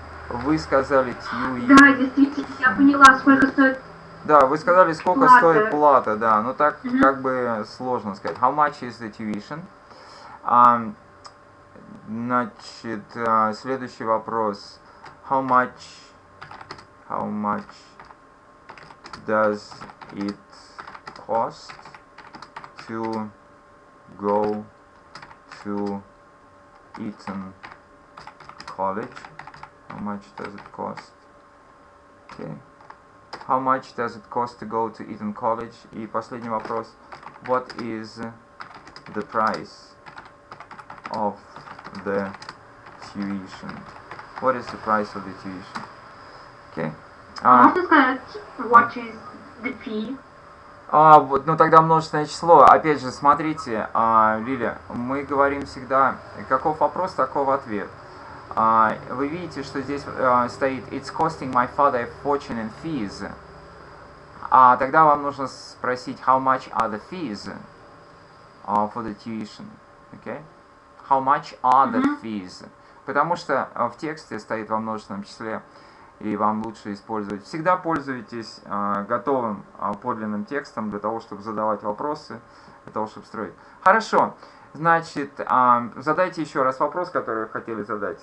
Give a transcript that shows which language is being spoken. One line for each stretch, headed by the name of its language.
Russian: Вы сказали tuition. Да, действительно, я поняла, сколько стоит. Да, вы сказали, сколько плата. Стоит плата, да. Но так как бы сложно сказать.
English: How much is the tuition?
Russian: Значит, следующий вопрос.
English: How much does it cost to go to Eton College? How much does it cost? Okay. How much does it cost to go to Eton College?
Russian: И последний вопрос.
English: What is the price of the tuition? What is the price of the tuition? Okay.
Russian: Можно сказать,
English: what is the fee?
Russian: Вот, ну тогда множественное число. Опять же, смотрите, Лиля, мы говорим всегда, каков вопрос, таков ответ. Вы видите, что здесь стоит
English: It's costing my father a fortune in fees.
Russian: Тогда вам нужно спросить
English: How much are the fees for the tuition? Okay? How much are the fees?
Russian: Потому что в тексте стоит во множественном числе. и вам лучше использовать. Всегда пользуйтесь готовым подлинным текстом для того, чтобы задавать вопросы, для того, чтобы строить. Хорошо. Значит, задайте еще раз вопрос, который вы хотели задать.